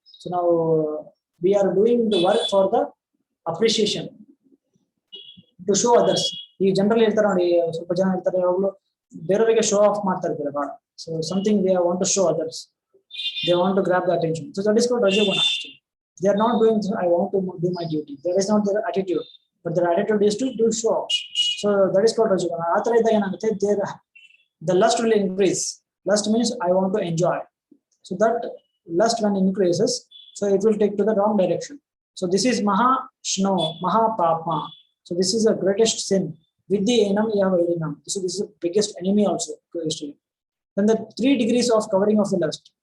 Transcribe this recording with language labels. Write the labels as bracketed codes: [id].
[en] So ನಾವು we are doing the work for the appreciation, to show others. [kn] ಈ ಜನರಲ್ಲಿ ಹೇಳ್ತಾರೆ ನೋಡಿ, ಸ್ವಲ್ಪ ಜನ ಹೇಳ್ತಾರೆ ಯಾವಾಗಲೂ ಬೇರೆಯವರಿಗೆ ಶೋ ಆಫ್ ಮಾಡ್ತಾ ಇರ್ತಾರೆ ಬಹಳ. [en] So something they want to show others, they want to grab the attention. So that is called ರಜೋಗುಣ. They are not doing, I want to do my duty. That is not their attitude, but their attitude is to do show off. So that is called rajoguna. [kn] ಆ ತರ ಇದ್ದಾಗ ಏನಾಗುತ್ತೆ, [en] the lust will increase. Lust means I want to enjoy. So that lust when increases, so it will take to the wrong direction. So this is mahashno, mahapapa. So this is the greatest sin. [sa] Vidyenam vairinam. [en] So this is the biggest enemy also. Then the 3 degrees of covering of the lust.